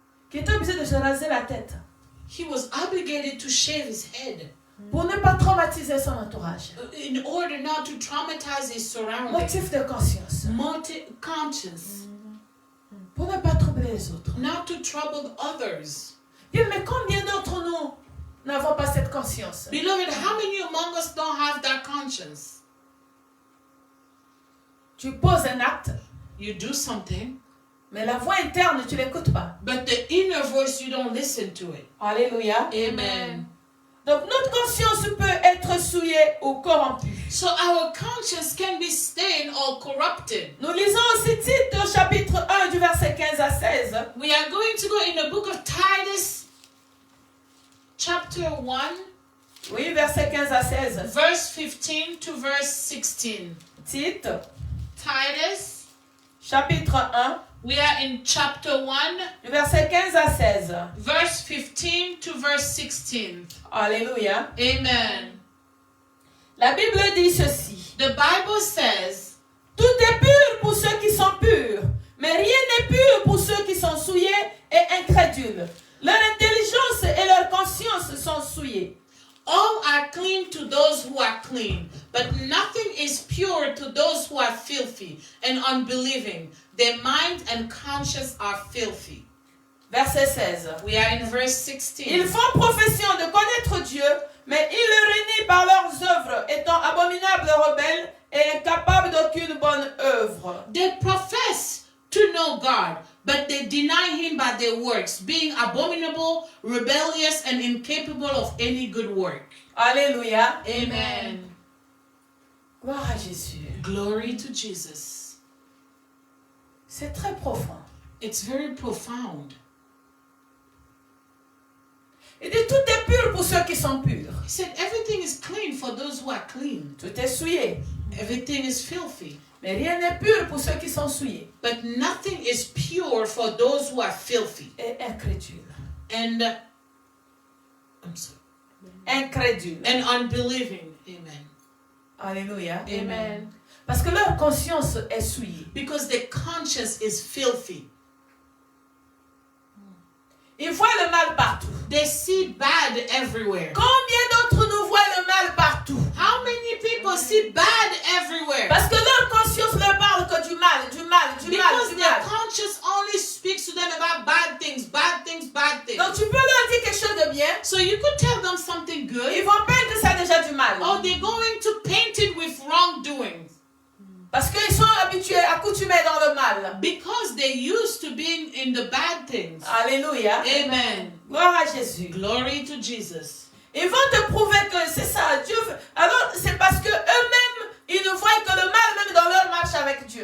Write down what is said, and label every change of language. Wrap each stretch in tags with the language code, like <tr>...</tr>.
<fr>qui était obligé de se raser la tête</fr> <en>He was obligated to shave his head</en> <fr>pour ne pas traumatiser son entourage.</fr> <en>in order not to traumatize his surroundings.</en> <fr>Motif de conscience.</fr> <en>Conscience.</en> <fr>Pour ne pas troubler les autres.</fr> <en>Not to trouble others.</en> <fr>Bien, mais combien d'entre nous n'avons pas cette conscience?</fr> <en>Beloved, how many among us don't have that conscience?</en> <fr>Tu poses un acte,</fr> <en>You do something,</en> <fr>mais la voix interne, tu ne l'écoutes pas.</fr> <en>but the inner voice, you don't listen to it.</en> <fr>Alléluia.</fr> <en>Amen.</en> <fr>Donc notre conscience peut être souillée ou corrompue.</fr> <en>So our conscience can be stained or corrupted.</en> <fr>Nous lisons aussi Tite au chapitre 1 du verset 15 à 16.</fr> <en>We are going to go in the book of Titus, chapter 1,</en> <fr>Oui, verset 15 à 16.</fr> <en>verse 15 to verse 16.</en> <fr>Tite,</fr> <en>Titus,</en> <fr>chapitre 1,</fr> <en>we are in chapter 1,</en> <fr>du verset 15 à 16.</fr> <en>verse 15 to verse 16.</en> <fr>Alléluia.</fr> <en>Amen.</en> <fr>La Bible dit ceci.</fr> <en>The Bible says,</en> <fr>Tout est pur pour ceux qui sont purs, mais rien n'est pur pour ceux qui sont souillés et incrédules. Leur intelligence et leur conscience sont souillées.</fr> <en>all are clean to those who are clean, but nothing is pure to those who are filthy and unbelieving. Their mind and conscience are filthy.</en> <fr>Verset 16.</fr> <en>We are in verse</en> <fr>Ils</fr> <en>16.</en> <fr>font profession de connaître Dieu, mais ils le renient par leurs œuvres, étant abominables rebelles et incapables d'aucune bonne œuvre.</fr> <en>They profess to know God, but they deny him by their works, being abominable, rebellious, and incapable of any good work.</en> <fr>Alléluia.</fr> <en>Amen.</en> <fr>Gloire à Jésus.</fr> <en>Glory to Jesus.</en> <fr>C'est très profond.</fr> <en>It's very profound.</en> <fr>Il dit tout est pur pour ceux qui sont purs.</fr> <en>He said everything is clean for those who are clean.</en> <fr>Tout est souillé.</fr> <en>Everything is filthy.</en> <fr>Mais rien n'est pur pour ceux qui sont souillés</fr> <en>But nothing is pure for those who are filthy.</en> <fr>et incrédules.</fr> <en>And I'm sorry.</en> <fr>Incrédules.</fr> <en>And unbelieving. Amen.</en> <fr>Alléluia.</fr> <en>Amen.</en> <fr>Parce que leur conscience est souillée.</fr> <en>Because their conscience is filthy.</en> <fr>Ils voient le mal partout.</fr> <en>They see bad everywhere.</en> <fr>Combien d'entre nous voient le mal partout?</fr> <en>How many people see bad everywhere?</en> <fr>Parce que leur conscience leur parle que du mal, du mal, du mal,</fr> <en>Because</en> <fr>du</fr> <en>their</en> <fr>mal.</fr> <en>conscience only speaks to them about bad things, bad things, bad things.</en> <fr>Donc tu peux leur dire quelque chose de bien.</fr> <en>So you could tell them something</en> <fr>Ils</fr> <en>good,</en> <fr>vont peindre ça déjà du mal.</fr> <en>or they're going to paint it with wrongdoings.</en> <fr>Parce qu'ils sont habitués, accoutumés dans le mal.</fr> <en>Because they're used to being in the bad things.</en> <fr>Alléluia.</fr> <en>Amen.</en> <fr>Gloire à Jésus.</fr> <en>Glory to Jesus.</en> <fr>Ils vont te prouver que c'est ça, Dieu. Alors c'est parce que eux-mêmes, ils ne voient que le mal même dans leur marche avec Dieu.</fr>